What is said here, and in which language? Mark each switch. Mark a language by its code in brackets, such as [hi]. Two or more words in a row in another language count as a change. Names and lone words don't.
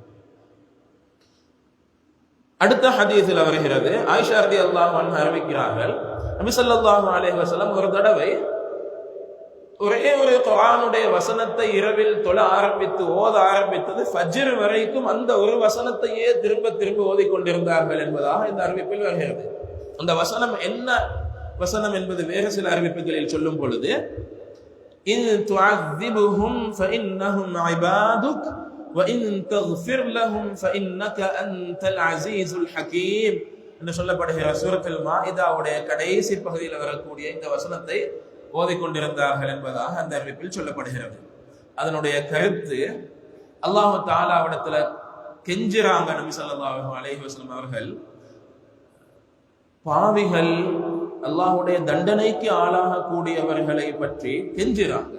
[ta] அடுத்த ஹதீஸில் வருகிறது, ஆயிஷா [ar] رضي الله عنها [ta] அறிவிக்கிறார்கள், நபி [ar] صلى الله عليه وسلم [ta] ஒரு தடவை ஒரே ஒரு குர்ஆனுடைய வசனத்தை இரவில் தொழ ஆரம்பித்து ஓத ஆரம்பித்தது ஃபஜ்ர் வரைக்கும் அந்த ஒரு வசனத்தையே திரும்ப திரும்ப ஓதிக்கொண்டிருந்தார்கள் என்பதாக இந்த அறிவிப்பில் வருகிறது. அந்த வசனம் என்ன வசனம் என்பது வேறு சில அறிவிப்புகளில் சொல்லும் பொழுது, [ar] إن تعذبهم فإنهم عبادك وَإِن تَغْفِرْ لَهُمْ فَإِنَّكَ أَنْتَ الْعَزِيزُ الْحَكِيمُ [ta] என்று சொல்லப்படுகிற சூரத்துல் மாஇதாவுடைய கடைசி பகுதியில் வரக்கூடிய இந்த வசனத்தை ஓதிக்கொண்டிருந்தார்கள் என்பதாக அந்த அறிவிப்பில் சொல்லப்படுகிறது. அதனுடைய கருத்து, அல்லாஹ் தஆலாவிடத்துல கெஞ்சுறாங்க நபி [ar] صلى الله عليه وسلم [ta] அவர்கள், பாவிகள் அல்லாஹ்வுடைய தண்டனைக்கு ஆளாகக்கூடியவர்களை பற்றி கெஞ்சுறாங்க.